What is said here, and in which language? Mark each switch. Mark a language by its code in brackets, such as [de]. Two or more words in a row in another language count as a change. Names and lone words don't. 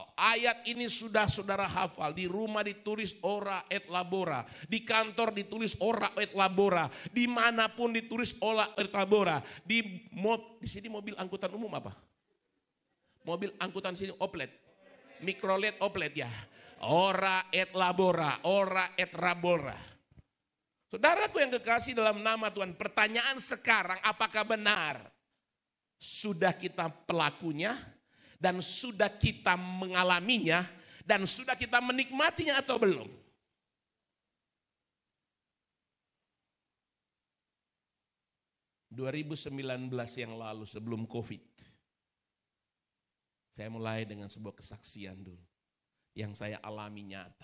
[id] Ayat ini sudah saudara hafal. Di rumah ditulis [la] Ora et Labora. [id] Di kantor ditulis [la] Ora et Labora. [id] Dimanapun ditulis [la] Ora et Labora. [id] Di sini mobil angkutan umum apa? Mobil angkutan sini oplet. Mikrolet oplet ya. [la] Ora et labora, ora et rabora. [id] Saudaraku yang kekasih dalam nama Tuhan, pertanyaan sekarang apakah benar sudah kita pelakunya dan sudah kita mengalaminya dan sudah kita menikmatinya atau belum? ...2019 yang lalu sebelum COVID, saya mulai dengan sebuah kesaksian dulu yang saya alami nyata.